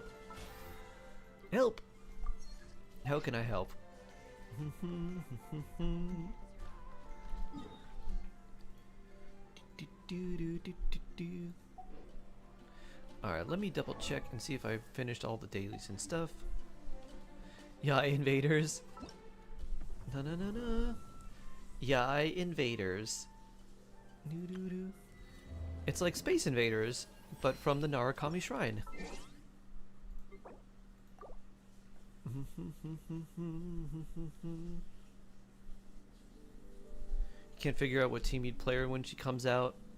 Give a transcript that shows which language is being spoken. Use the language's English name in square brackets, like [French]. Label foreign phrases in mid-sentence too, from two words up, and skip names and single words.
[English] Help! How can I help? Alright, let me double check and see if I finished all the dailies and stuff. Yai invaders. Na na na na. Yai invaders. Doo doo doo. It's like Space Invaders, but from the Narukami Shrine. Can't figure out what team you'd play her when she comes out.